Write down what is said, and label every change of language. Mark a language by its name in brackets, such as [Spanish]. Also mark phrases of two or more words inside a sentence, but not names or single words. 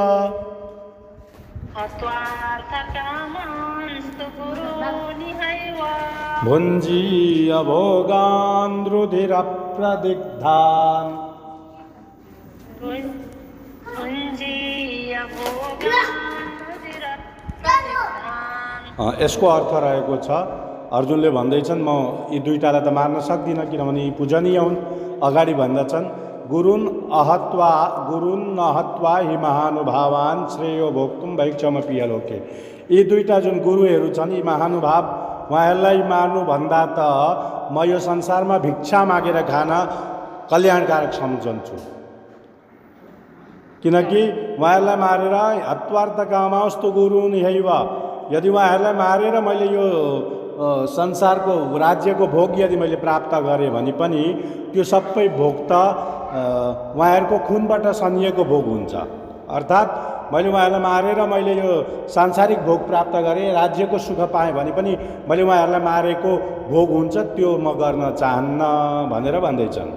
[Sanskrit] हत्वार्थकामांस्तु गुरूनिहैव भुञ्जीय भोगान् रुधिरप्रदिग्धान् भुञ्जीय भोगान् रुधिरप्रदिग्धान् [Nepali] यसको अर्थ रहेको छ अर्जुनले भन्दैछन् म यी दुईटालाई त मार्न सक्दिनँ किनभने यी पूजनीय हुन् अगाडि भन्दछन् [Sanskrit] गुरुन् नहत्वा हि महानुभावान् श्रेयो भोक्तुं भैक्षमपि हलोके [Nepali] यी दुईटा जुन गुरुहरू छन् यी महानुभाव उहाँहरूलाई मार्नुभन्दा त म यो संसारमा भिक्षा मागेर खान कल्याणकारक सम्झन्छु किनकि उहाँहरूलाई मारेर [Sanskrit] हत्वार्थकामांस्तु गुरूनिहैव [Nepali] यदि उहाँहरूलाई मारेर मैले यो संसारको राज्यको भोग यदि मैले प्राप्त गरेँ भने पनि त्यो सबै भोग त उहाँहरूको खुनबाट सनिएको भोग हुन्छ अर्थात् मैले उहाँहरूलाई मारेर मैले यो सांसारिक भोग प्राप्त गरेँ राज्यको सुख पाएँ भने पनि मैले उहाँहरूलाई मारेको भोग हुन्छ त्यो म गर्न चाहन्न भनेर भन्दैछन्